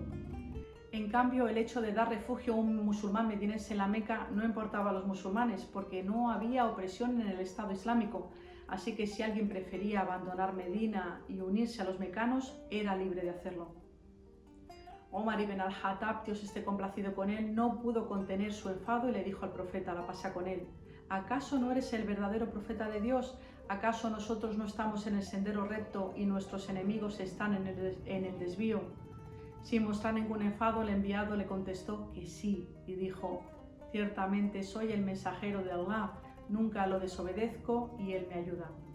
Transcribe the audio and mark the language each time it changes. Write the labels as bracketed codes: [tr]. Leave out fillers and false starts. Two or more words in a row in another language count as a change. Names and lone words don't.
[es] En cambio, el hecho de dar refugio a un musulmán medinense en la Meca no importaba a los musulmanes, porque no había opresión en el Estado Islámico, así que si alguien prefería abandonar Medina y unirse a los mecanos, era libre de hacerlo. Omar ibn al-Khattab, Dios esté complacido con él, no pudo contener su enfado y le dijo al profeta, la pasa con él: ¿acaso no eres el verdadero profeta de Dios? ¿Acaso nosotros no estamos en el sendero recto y nuestros enemigos están en el desvío? Sin mostrar ningún enfado, el enviado le contestó que sí y dijo: ciertamente soy el mensajero de Allah, nunca lo desobedezco y él me ayuda.